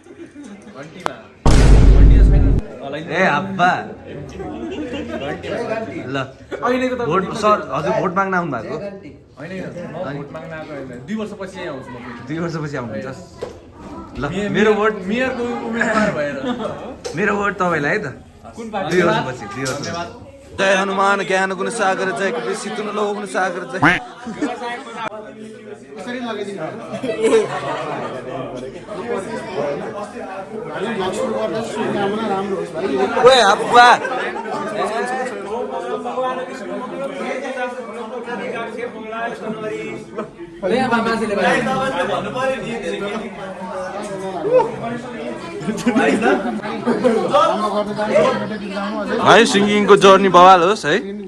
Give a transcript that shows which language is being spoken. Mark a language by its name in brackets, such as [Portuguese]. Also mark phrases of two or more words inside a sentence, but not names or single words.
[Nepali] ए अब्बा ल भोट सर हजुर भोट माग्न आउनु भएको होइन 2 वर्षपछि आउनुहुन्छ ल मेरो भोट मेयरको उम्मेदवार भएर मेरो भोट तपाईँलाई है त 2 वर्षपछि [Hindi] जय हनुमान ज्ञान गुण सागर जय कपि सितुन लोक गुण सागर जय [Nepali] ओए अब्बा है सिङ्गिङको जर्नी बवाल होस् है